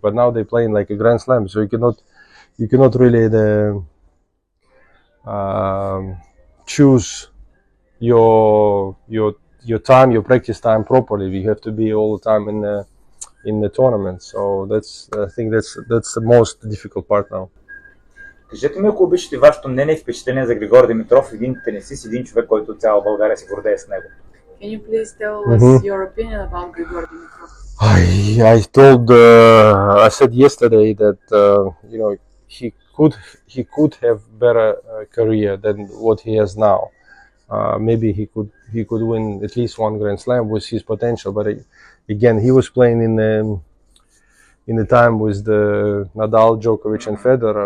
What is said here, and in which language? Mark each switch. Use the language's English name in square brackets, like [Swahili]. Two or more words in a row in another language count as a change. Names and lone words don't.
[English] But now they play in like a Grand Slam, so you cannot really choose your time, your practice time properly. We have to be all the time in the tournament. So I think that's the most difficult part now. [Bulgarian] Кажете ми, ако обичате, вашето мнение и впечатление за Григор Димитров, един тенисист, един човек, който цяла България се гордее с него. [English] Can you please tell us your opinion about Grigor Dimitrov? I said yesterday that you know, he could have better career than what he has now. Maybe he could win at least one Grand Slam with his potential, but again, he was playing in the time with the Nadal, Djokovic, and Federer.